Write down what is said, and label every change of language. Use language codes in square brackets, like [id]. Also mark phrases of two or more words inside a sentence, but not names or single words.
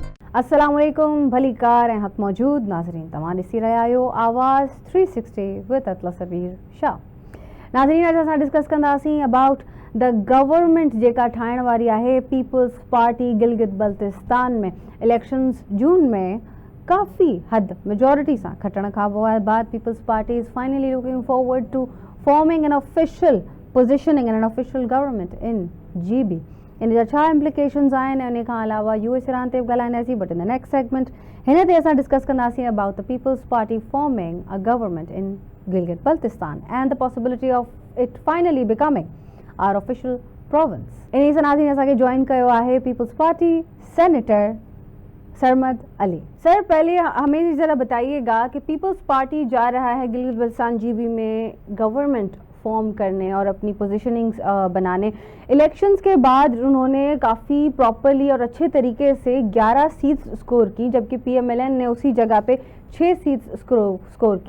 [ar] السلام عليكم, [sd] भली कार ऐं हक़ मौजूद नाज़रीन तव्हां ॾिसी रहिया आहियो आवाज़ 360 विद अतला सबीर शाह। नाज़रीन, अॼु असां डिस्कस कंदासीं [en] about the government [sd] जेका ठाहिण वारी आहे पीपल्स पार्टी गिलगित बल्तिस्तान में। इलेक्शंस जून में काफ़ी हद मेजॉरिटी सां खटण खां बाद [en] Peoples Party is finally looking forward to forming an official positioning an official government in GB. [sd] इन जा छा इम्प्लिकेशंस आहिनि, उन खां अलावा US ईरान ते बि ॻाल्हाईंदासीं, [en] But in the next segment [sd] हिन ते असां डिस्कस कंदासीं [en] about the Peoples Party forming a government in Gilgit Baltistan and the possibility of it finally becoming our official province. [sd] इन सां नाज़रीन असांखे जॉइन कयो आहे पीपल्स पार्टी सेनेटर सरमद अली। [ur] سر، پہلے ہمیں ذرا بتائیے گا کہ پیپلز پارٹی جا رہا ہے گلگت بلتستان GB میں [en] government form [ur] کرنے اور اپنی پوزیشننگ بنانے. الیکشنز کے بعد انہوں نے کافی پراپرلی اور اچھے طریقے سے 11 [en] seats score [ur] کی، جبکہ PMLN نے اسی جگہ پہ 6 [en] seats score [ur] کی.